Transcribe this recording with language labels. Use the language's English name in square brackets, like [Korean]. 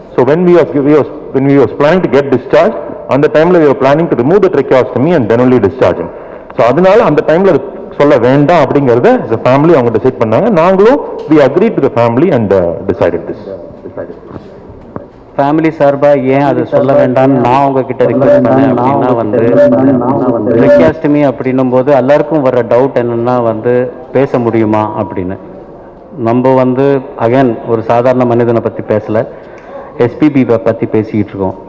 [English] So when we was planning to get discharged, [Tamil] அந்த டைம்ல [English] we were planning to remove the tracheostomy and then only discharge him. [Tamil] So அதனால அந்த டைம்ல சொல்ல வேண்டாம் அப்படிங்கறத [English] as a family [Tamil] அவங்க டிசைட் பண்ணாங்க. நாங்களும் [English] we agreed to the family and decided this. [Tamil] Family சார்பா ஏன் அதை சொல்ல வேண்டாம்னு நான் உங்ககிட்ட ரிக்வெஸ்ட் பண்ணேன் அப்படின்னா வந்து ட்ரெக்கியாஸ்டமி அப்படின்னும் போது எல்லாருக்கும் வர டவுட் என்னன்னா வந்து பேச முடியுமா அப்படின்னு. நம்ம வந்து அகைன் ஒரு சாதாரண மனிதனை பற்றி பேசலை, எஸ்பிபி பற்றி பேசிக்கிட்டு இருக்கோம்.